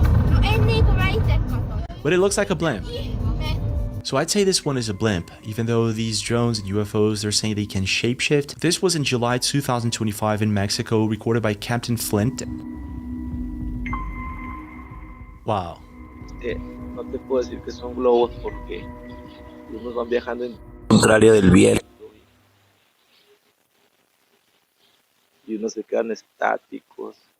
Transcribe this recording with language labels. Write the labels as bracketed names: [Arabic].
[Finnish] No en niinku mä ite katsoin. [English] but it looks like a blimp. [Finnish] Ihme. [English] So I'd say this one is a blimp, even though these drones and UFOs, they're saying they can shapeshift. This was in July 2025 in Mexico, recorded by Captain Flint. Wow. [Spanish] No te puedo decir que son globos porque unos van viajando en contrario del viento y unos se quedan estáticos.